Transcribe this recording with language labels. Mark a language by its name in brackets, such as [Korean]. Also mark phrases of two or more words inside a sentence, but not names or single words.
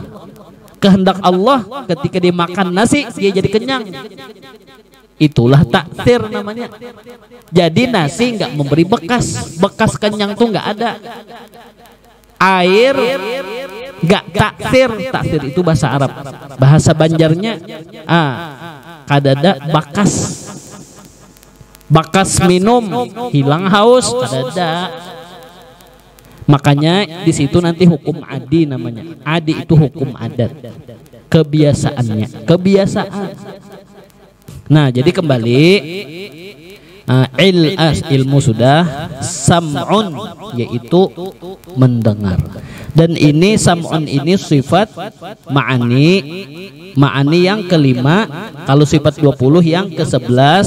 [Indonesian] Kehendak Allah ketika dimakan nasi dia jadi kenyang. Itulah takdir namanya. Jadi nasi nggak memberi bekas, bekas kenyang tuh nggak ada. Air nggak takdir, takdir itu bahasa Arab. [Banjar] Bahasa Banjarnya kadada bakas, bakas minum, hilang haus, kadada. [Indonesian] Makanya di situ nanti hukum adi namanya. Adi itu hukum adat, kebiasaannya, kebiasaan. Nah, jadi kembali ilmu sudah, sam'un yaitu mendengar. Dan ini sam'un ini sifat ma'ani yang kelima, kalau sifat 20 yang ke-11.